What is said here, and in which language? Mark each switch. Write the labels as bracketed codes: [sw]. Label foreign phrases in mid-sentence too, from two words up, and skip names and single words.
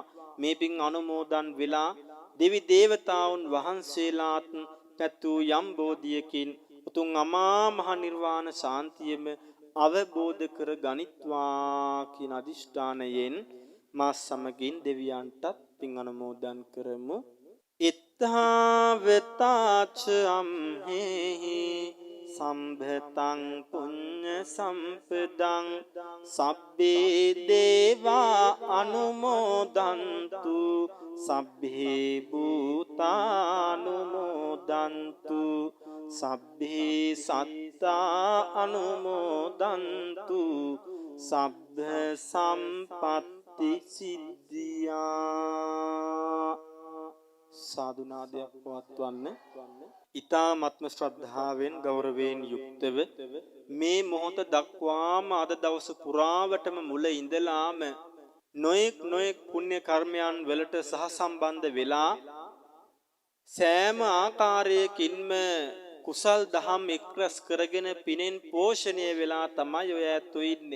[si] මේ පින් අනුමෝදන් වෙලා දෙවි දේවතාවුන් වහන්සේලාත් පැතු යම් බෝධියකින් උතුම් අමා මහ නිර්වාණ ශාන්තියම අවබෝධ කර ගනිත්වා කියන අදිෂ්ඨානයෙන් මා සමගින් දෙවියන්ටත් පින් අනුමෝදන් කරමු. [pi] ඉත්තාවතාච අම්හෙහි සම්භතං පුඤ්ඤ සම්පදං සබ්බේ දේවා අනුමෝදන්තු සබ්බේ භූතානුමෝදන්තු සබ්බේ සත්තා අනුමෝදන්තු සබ්බ සම්පත්ති සිද්ධියා. [si] සාදුනාදයක් පවත්වන්න. ඊ타ත්ම ශ්‍රද්ධාවෙන් ගෞරවයෙන් යුක්තව මේ මොහොත දක්වාම අද දවස පුරාවටම මුල ඉඳලාම නොයෙක් පුණ්‍ය කර්මයන් වලට සහසම්බන්ධ වෙලා සෑම ආකාරයකින්ම කුසල් දහම් එක්රැස් කරගෙන පිනෙන් පෝෂණය වෙලා තමයි ඔය ඇත්තෝ ඉන්නේ.